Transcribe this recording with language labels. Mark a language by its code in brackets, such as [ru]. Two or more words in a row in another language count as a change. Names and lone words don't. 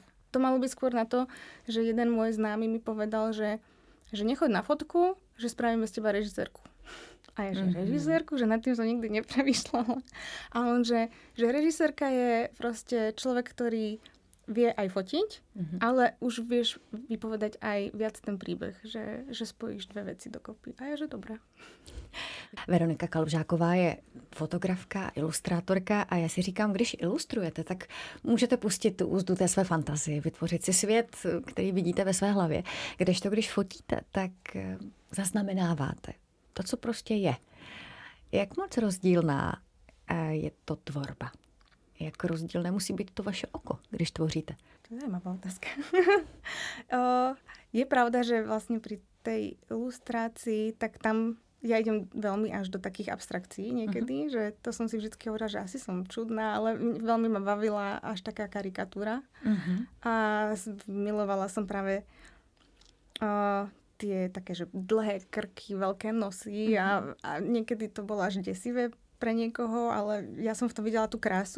[sk] To malo byť skôr na to, že jeden môj známy mi povedal, že nechoď na fotku, že spravíme z teba režisérku. A ja, že režisérku, že nad tým som nikdy nepremýšľala. A on, že režisérka je proste človek, ktorý vie aj fotiť, ale už vieš vypovedať aj viac ten príbeh, že spojíš dve veci dokopy. A je, že dobré. [cs] Veronika Kalužáková je fotografka, ilustrátorka a já si říkám, když ilustrujete, tak můžete pustit tu úzdu té své fantazie, vytvořit si svět, který vidíte ve své hlavě. Když fotíte, tak zaznamenáváte to, co prostě je. Jak moc rozdílná je to tvorba? Jak rozdílné musí být to vaše oko, když tvoříte? To je zajímavá otázka. [sk] Je pravda, že vlastne pri tej ilustrácii, tak tam ja idem veľmi až do takých abstrakcií niekedy, že to som si vždycky hovorila, že asi som čudná, ale veľmi ma bavila až taká karikatúra. A milovala som práve tie také, že dlhé krky, veľké nosy a niekedy to bolo až desivé pre niekoho, ale ja som v tom videla tú krásu.